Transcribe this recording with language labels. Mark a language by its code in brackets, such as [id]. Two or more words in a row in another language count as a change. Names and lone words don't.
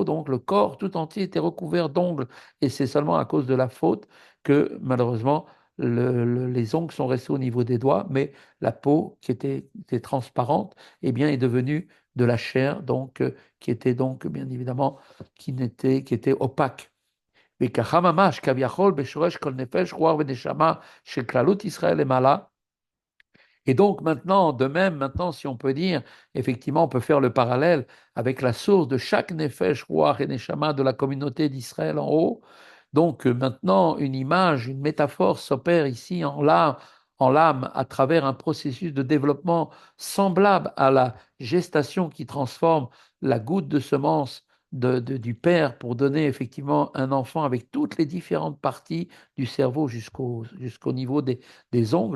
[fr] Donc le corps tout entier était recouvert d'ongles et c'est seulement à cause de la faute que malheureusement les ongles sont restés au niveau des doigts, mais la peau qui était transparente, eh bien, est devenue de la chair, donc qui était donc bien évidemment qui était opaque. [he] וככה ממש, כביכול בשורש כל נפש, רוח ונשמה של כללות ישראל למעלה, [fr] et donc maintenant, de même, maintenant, si on peut dire, effectivement, on peut faire le parallèle avec la source de chaque Nefesh, Ruach et Neshama de la communauté d'Israël en haut. Donc maintenant, une image, une métaphore s'opère ici en l'âme à travers un processus de développement semblable à la gestation qui transforme la goutte de semence du père pour donner effectivement un enfant avec toutes les différentes parties du cerveau jusqu'au niveau des ongles.